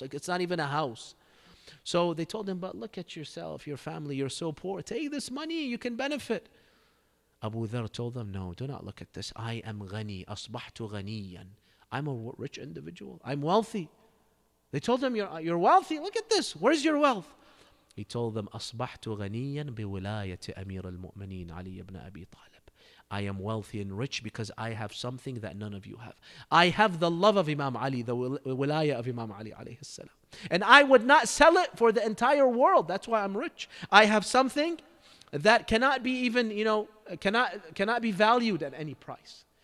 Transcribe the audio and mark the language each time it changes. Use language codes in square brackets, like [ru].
[en] Like it's not even a house. So they told him, but look at yourself, your family, you're so poor. Take this money, you can benefit. Abu Dharr told them, no, do not look at this. I am ghani, [ar] asbahtu ghaniyan. [en] I'm a rich individual. I'm wealthy. They told him, you're wealthy. Look at this. Where's your wealth? He told them, [ar] أصبحت غنيا بولاية أمير المؤمنين علي بن أبي طالب. [en] I am wealthy and rich because I have something that none of you have. I have the love of Imam Ali, the wilayah of Imam Ali alayhi salam. And I would not sell it for the entire world. That's why I'm rich. I have something that cannot be even, cannot be valued at any price.